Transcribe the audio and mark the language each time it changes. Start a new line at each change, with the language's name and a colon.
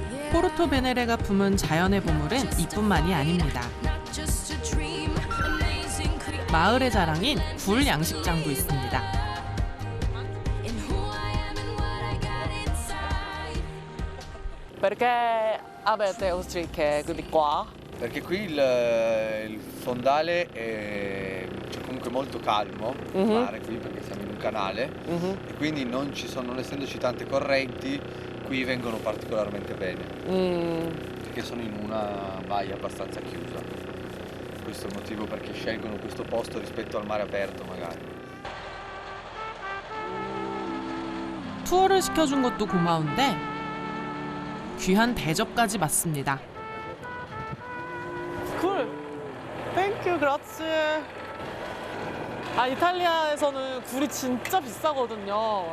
Korean: 포르토베네레가 품은 자연의 보물은 이뿐만이 아닙니다. 마을의 자랑인 굴 양식장도 있습니다.
Italian: Perché avete ostriche di qua? Perché qui il fondale è comunque molto calmo, il mare qui, perché siamo in un canale, e quindi non essendoci tante correnti, qui vengono particolarmente bene, perché sono in una baia abbastanza chiusa. Questo è il motivo perché scelgono questo posto rispetto al mare aperto magari.
Korean: 투어를 시켜준 것도 고마운데 귀한 대접까지 받습니다. 굴! 땡큐, 그라치. 아, 이탈리아에서는 굴이 진짜 비싸거든요.